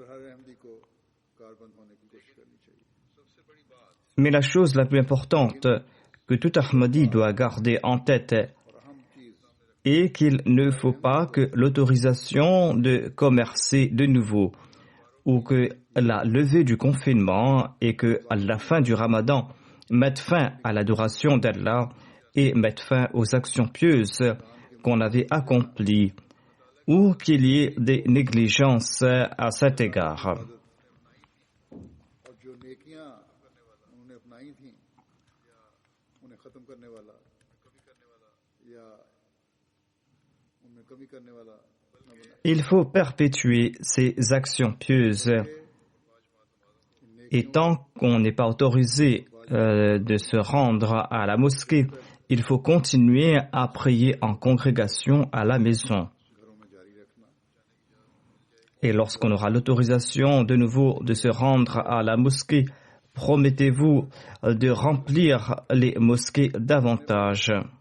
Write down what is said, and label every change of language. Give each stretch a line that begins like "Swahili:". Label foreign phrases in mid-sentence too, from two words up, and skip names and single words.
French: Mais la chose la plus importante que tout Ahmadi doit garder en tête est qu'il ne faut pas que l'autorisation de commercer de nouveau ou que la levée du confinement et que à la fin du Ramadan mette fin à l'adoration d'Allah et mettre fin aux actions pieuses qu'on avait accomplies ou qu'il y ait des négligences à cet égard.
Urdu: اور جو نیکیاں انہوں نے اپنائی تھی انہیں ختم کرنے والا یا ان میں کمی کرنے والا نہ بنا.
French: Il faut perpétuer ces actions pieuses. Et tant qu'on n'est pas autorisé de se rendre à la mosquée, il faut continuer à prier en congrégation à la maison. Et lorsqu'on aura l'autorisation de nouveau de se rendre à la mosquée, promettez-vous de remplir les mosquées davantage.